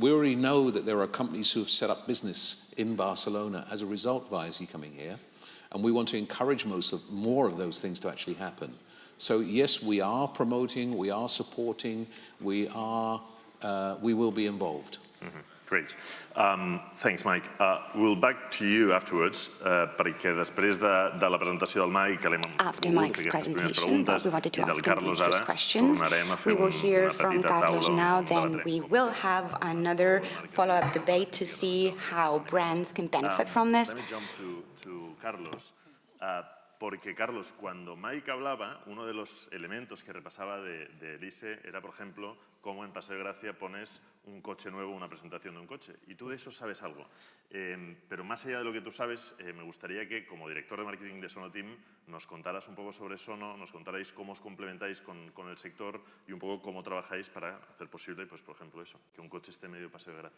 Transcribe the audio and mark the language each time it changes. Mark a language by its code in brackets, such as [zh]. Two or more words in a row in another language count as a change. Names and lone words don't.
[en] We already know that there are companies who have set up business in Barcelona as a result of ISE coming here, and we want to encourage more of those things to actually happen. So yes, we are promoting, we are supporting, we will be involved. Mm-hmm. Great. Thanks, Mike. We'll back to you afterwards, [ca] perquè després de la presentació del Mike, [en] after Mike's presentation, we wanted to ask him these first questions. We will hear from Carlos now, then we will have another follow-up debate to see how brands can benefit from this. Let me jump to Carlos. [es] Porque, Carlos, cuando Mike hablaba, uno de los elementos que repasaba de Elise era, por ejemplo, cómo en Paseo de Gracia pones un coche nuevo, una presentación de un coche. Y tú de eso sabes algo. Pero más allá de lo que tú sabes, me gustaría que, como director de marketing de Sono Team, nos contaras un poco sobre Sono, nos contarais cómo os complementáis con el sector y un poco cómo trabajáis para hacer posible, pues, por ejemplo, eso, que un coche esté en medio de Paseo de Gracia.